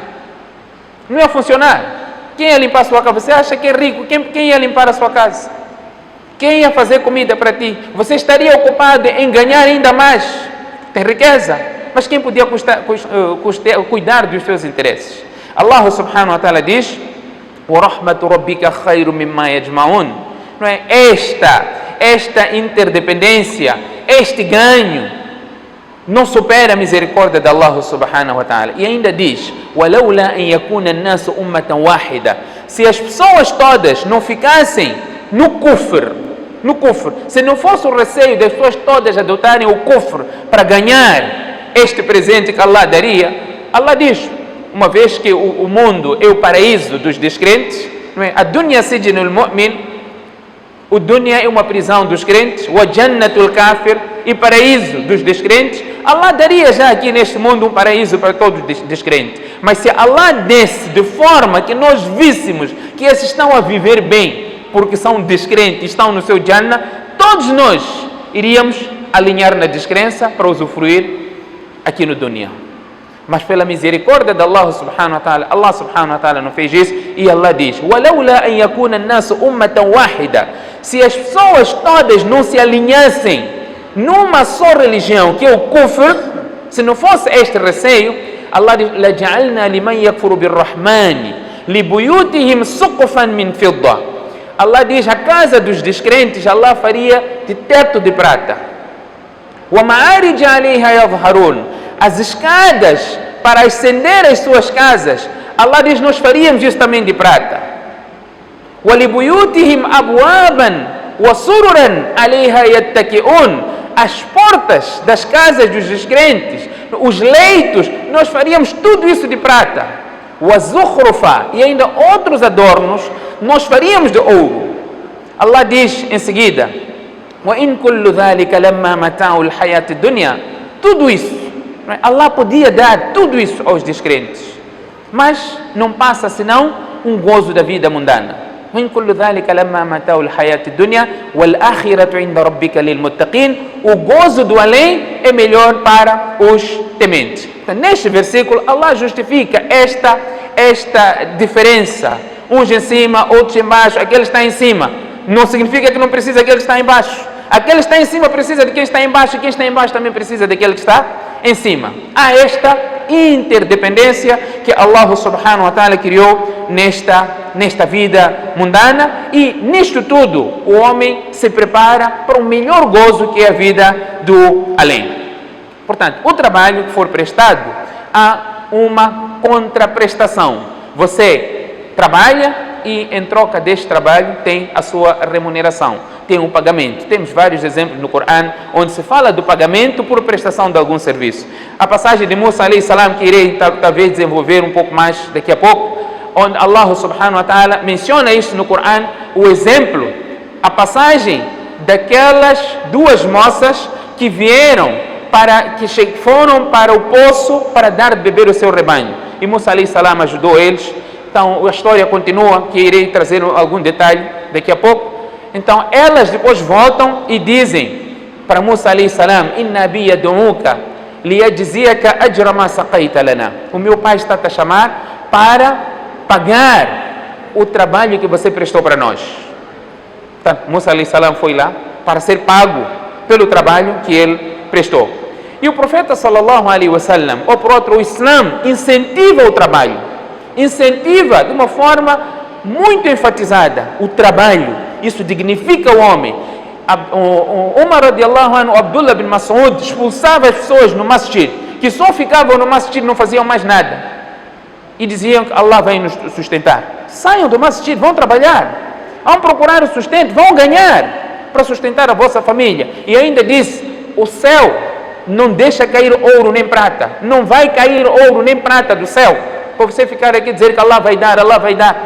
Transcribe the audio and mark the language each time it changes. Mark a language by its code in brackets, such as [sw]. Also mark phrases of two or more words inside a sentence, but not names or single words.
[pt] Não ia funcionar. Quem ia limpar a sua casa? Você acha que é rico? Quem ia limpar a sua casa? Quem ia fazer comida para ti? Você estaria ocupado em ganhar ainda mais. Tem riqueza. Mas quem podia cuidar dos seus interesses? [ar] الله سبحانه وتعالى diz: وَرَحْمَةُ رَبِّكَ خَيْرٌ مِمَّا يَجْمَعُونَ. [pt] Não é? Esta interdependência, este ganho, não supera a misericórdia de [ar] الله سبحانه وتعالى. [pt] E ainda diz: [ar] وَلَوْلَا أَنْ يَكُونَ النَّاسُ أُمَّةً وَاحِدًا. [pt] Se as pessoas todas não ficassem no kufr, se não fosse o receio das pessoas todas adotarem o kufr para ganhar este presente que Allah daria, Allah diz, uma vez que o mundo é o paraíso dos descrentes, não é? [ar] الدنيا سجن المؤمن, [pt] o dunya é uma prisão dos crentes, [ar] وجنة الكافر, [pt] e paraíso dos descrentes. Allah daria já aqui neste mundo um paraíso para todos os descrentes. Mas se Allah desse de forma que nós víssemos que esses estão a viver bem, porque são descrentes, estão no seu Jannah, todos nós iríamos alinhar na descrença para usufruir aqui no dunya. Mas pela misericórdia de [ar] الله سبحانه وتعالى [pt] não fez isso, e Allah diz: [ar] وَلَوْلَا أَنْ يَكُونَ النَّاسُ أُمَّةً وَاحِدًا. [pt] Se as pessoas todas não se alinhassem numa só religião, que é o kufr, se não fosse este receio, Allah diz: [ar] لَجَعَلْنَا لِمَنْ يَكْفُرُ بِالرَّحْمَنِ لِبُيُوتِهِمْ سُقُفًا مِنْ فِضَّةٍ. [pt] Allah diz: a casa dos descrentes Allah faria de teto de prata. [ar] وَمَعَارِجَ عَلَيْهَا يَظْهَرُونَ. [pt] As escadas para ascender as suas casas, Allah diz: nós faríamos isso também de prata. [ar] وَلِبُيُوتِهِمْ أَبْوَابًا وَسُرُرًا عَلَيْهَا يَتَّكِئُونَ. [pt] As portas das casas dos descrentes, os leitos, nós faríamos tudo isso de prata. [ar] وَزُخْرُفًا. [pt] E ainda outros adornos nós faríamos de ouro. Allah diz em seguida: [ar] وَإِن كُلُّ ذَلِكَ لَمَّا مَتَاعُ الْحَيَاةِ الدُّنْيَا. [pt] Tudo isso, Allah podia dar tudo isso aos descrentes, mas não passa senão um gozo da vida mundana. [ar] وَإِن كُلُّ ذَلِكَ لَمَّا مَتَاعُ الْحَيَاةِ الدُّنْيَا وَالْآخِرَةُ عِنْدَ رَبِّكَ لِلْمُتَّقِينَ. [pt] O gozo do além é melhor para os tementes. Então, neste versículo, Allah justifica esta diferença. Uns em cima, outros embaixo. Aquele está em cima não significa que não precisa daquele que está embaixo. Aquele que está em cima precisa de quem está embaixo, e quem está embaixo também precisa daquele que está em cima. Há esta interdependência que [ar] الله سبحانه وتعالى [pt] criou nesta vida mundana, e nisto tudo o homem se prepara para o melhor gozo, que é a vida do além. Portanto, o trabalho que for prestado, há uma contraprestação. Você trabalha e em troca deste trabalho tem a sua remuneração, tem um pagamento. Temos vários exemplos no Corão onde se fala do pagamento por prestação de algum serviço. A passagem de Musa [ar] عليه السلام, [pt] que irei talvez desenvolver um pouco mais daqui a pouco, onde [ar] الله سبحانه وتعالى [pt] menciona isto no Corão, o exemplo, a passagem daquelas duas moças que foram para o poço para dar de beber o seu rebanho, e Musa [ar] عليه السلام [pt] ajudou eles. Então a história continua, que irei trazer algum detalhe daqui a pouco. Então elas depois voltam e dizem para Musa [ar] عليه السلام: إن أبي يدعوك ليجزيك أجر ما سقيت لنا. [pt] O meu pai está a te chamar para pagar o trabalho que você prestou para nós. Portanto, Musa [ar] عليه السلام [pt] foi lá para ser pago pelo trabalho que ele prestou. E o profeta [ar] صلى الله عليه وسلم, [pt] ou por outro, o Islã incentiva o trabalho, incentiva de uma forma muito enfatizada o trabalho. Isso dignifica o homem. Umar [ar] رضي الله عنه, [pt] Abdullah bin Mas'ud, expulsava as pessoas no masjid, que só ficavam no masjid, não faziam mais nada, e diziam que Allah vai nos sustentar. Saiam do masjid, vão trabalhar, vão procurar o sustento, vão ganhar para sustentar a vossa família. E ainda disse, o céu não deixa cair ouro nem prata, não vai cair ouro nem prata do céu, para você ficar aqui e dizer que Allah vai dar, Allah vai dar.